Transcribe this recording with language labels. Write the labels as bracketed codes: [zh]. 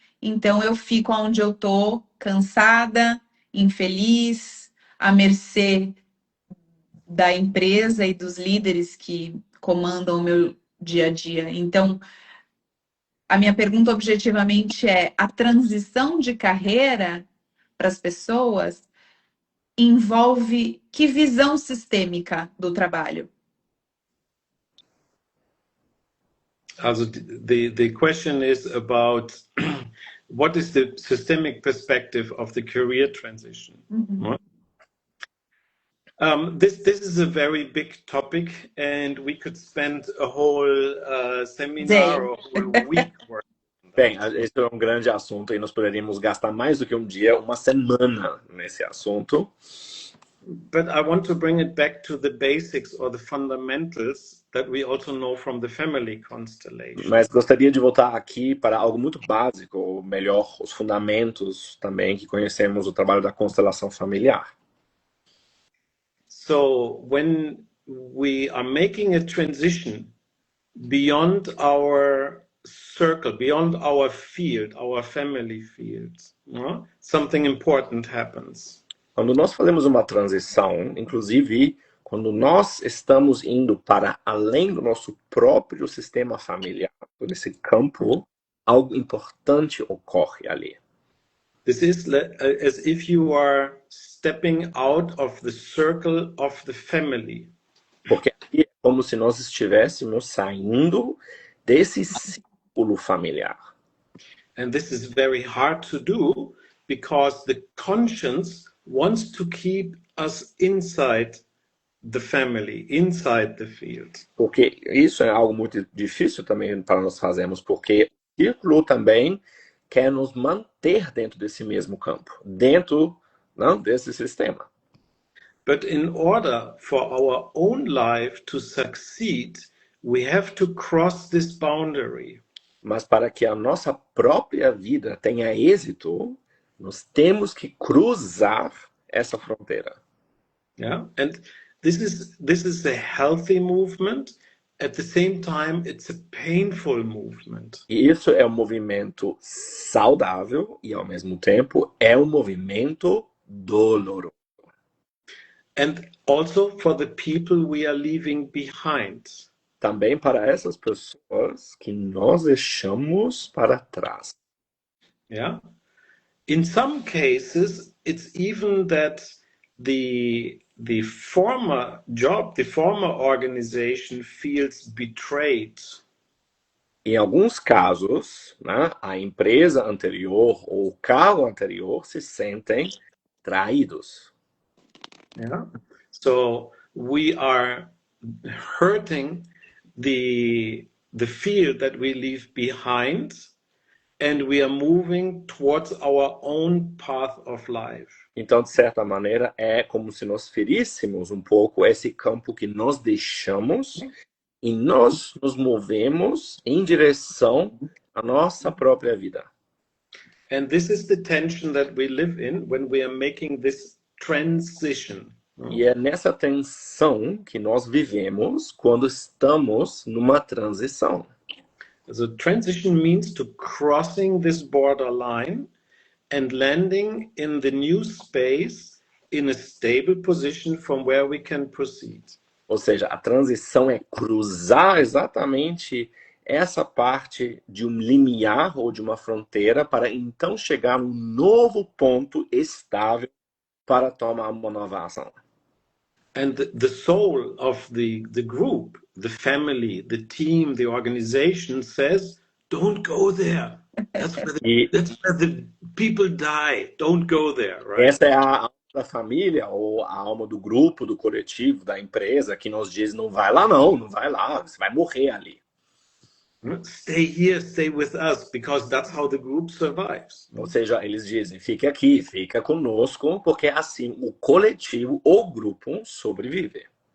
[pt] Então eu fico onde eu tô, cansada, infeliz, à mercê da empresa e dos líderes que comandam o meu dia a dia. Então, a minha pergunta objetivamente é: a transição de carreira para as pessoas envolve que visão sistêmica do trabalho? [en] Also the question is about what is the systemic perspective of the career transition? Right? This is a very big topic, and we could spend a whole seminar or a whole week working. [pt] Bem, esse é um grande assunto e nós poderíamos gastar mais do que um dia, uma semana nesse assunto. [en] But I want to bring it back to the basics or the fundamentals that we also know from the family constellation. [pt] Mas gostaria de voltar aqui para algo muito básico, ou melhor, os fundamentos também que conhecemos do trabalho da constelação familiar. [en] So when we are making a transition beyond our circle, beyond our field, our family field, something important happens. [pt] Quando nós fazemos uma transição, inclusive quando nós estamos indo para além do nosso próprio sistema familiar, por esse campo, algo importante ocorre ali. [en] This is as if you are stepping out of the circle of the family. [pt] Porque aqui é como se nós estivéssemos saindo desse círculo familiar. [en] And this is very hard to do because the conscience wants to keep us inside the family, inside the field. [pt] Porque isso é algo muito difícil também para nós fazermos, porque o círculo também quer nos manter dentro desse mesmo campo, dentro desse sistema. [en] But in order for our own life to succeed, we have to cross this boundary. [pt] Mas para que a nossa própria vida tenha êxito, nós temos que cruzar essa fronteira. [en] Yeah, and this is a healthy movement. At the same time, it's a painful movement. [pt] E isso é um movimento saudável e ao mesmo tempo é um movimento doloroso. [en] And also for the people we are leaving behind. [pt] Também para essas pessoas que nós deixamos para trás. [en] Yeah. In some cases, it's even that the former job, the former organization feels betrayed. [pt] Em alguns casos, a empresa anterior ou o cargo anterior se sentem traídos. [en] Yeah. So we are hurting the field that we leave behind, and we are moving towards our own path of life. [pt] Então, de certa maneira, é como se nós feríssemos um pouco esse campo que nós deixamos e nós nos movemos em direção à nossa própria vida. [en] And this is the tension that we live in when we are making this transition. [pt] E é nessa tensão que nós vivemos quando estamos numa transição. [en] So transition means to crossing this borderline and landing in the new space in a stable position from where we can proceed. [pt] Ou seja, a transição é cruzar exatamente essa parte de um limiar ou de uma fronteira para então chegar num novo ponto estável para tomar uma nova ação. [en] And the soul of the group, the family, the team, the organization says, don't go there. That's where the people die. Don't go there, right? [pt] Essa é a alma da família ou a alma do grupo, do coletivo, da empresa que nos diz não vai lá não vai lá, você vai morrer ali. [en] Stay here, stay with us, because that's how the group survives. [pt] Ou seja, eles dizem, fique aqui, fica conosco, porque assim o coletivo, o grupo sobrevive.